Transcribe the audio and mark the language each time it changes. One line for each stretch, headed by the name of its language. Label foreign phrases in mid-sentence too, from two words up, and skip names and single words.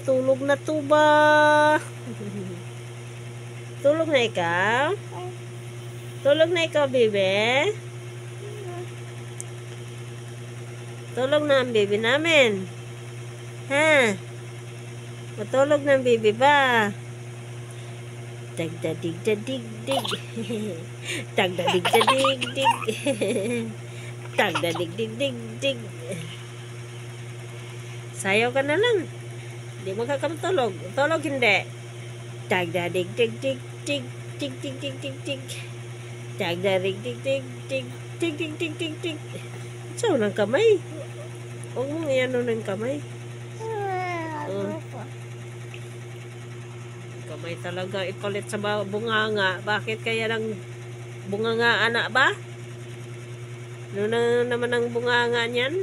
Filipino: Tulog na to ba? Tulog na ikaw? Tulog na ikaw, bebe? Tulog na ang bebe namin. Ha? Matulog na ang bebe ba? Tagdadig-dadig-dig. Tagdadig-dadig-dig. Tagdadig-dig-dig-dig. Sayaw ka na lang. Hindi mo kakamtulog. Tulog hindi. Tagdadig-dig-dig-dig. Dig-dig-dig-dig-dig. Tagdadig-dig-dig-dig. Dig-dig-dig-dig-dig. So, ng kamay. Huwag mong iano ng kamay. Kamay talaga ipalit sa bunganga. Bakit kaya ng bunganga anak ba? Ano na naman ang bunganga niyan?